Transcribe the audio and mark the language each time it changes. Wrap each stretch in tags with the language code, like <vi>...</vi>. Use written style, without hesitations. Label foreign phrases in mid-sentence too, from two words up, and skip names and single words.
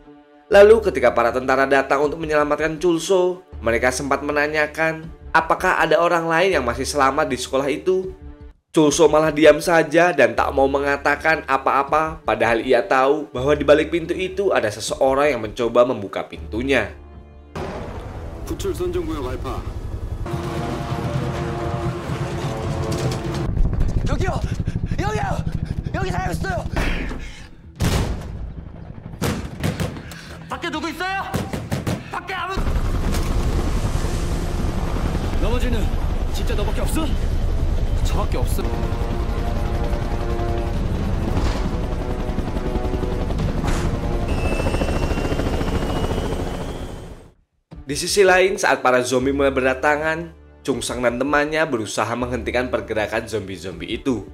<id>Lalu ketika para tentara datang untuk menyelamatkan Chul-soo, mereka sempat menanyakan apakah ada orang lain yang masih selamat di sekolah itu. Chul-soo malah diam saja dan tak mau mengatakan apa-apa, padahal ia tahu bahwa di balik pintu itu ada seseorang yang mencoba membuka pintunya.</id> <ko>구출 선정구역 알파. 여기요! 여기요! 여기 사람 있어요! 밖에 누구 있어요? 밖에 아무... 나머지는 진짜 너밖에 없어? 저밖에 없어.</ko> <id>Di sisi lain, saat para zombie mulai berdatangan, Chung Sang dan temannya berusaha menghentikan pergerakan zombie-zombie itu.</id>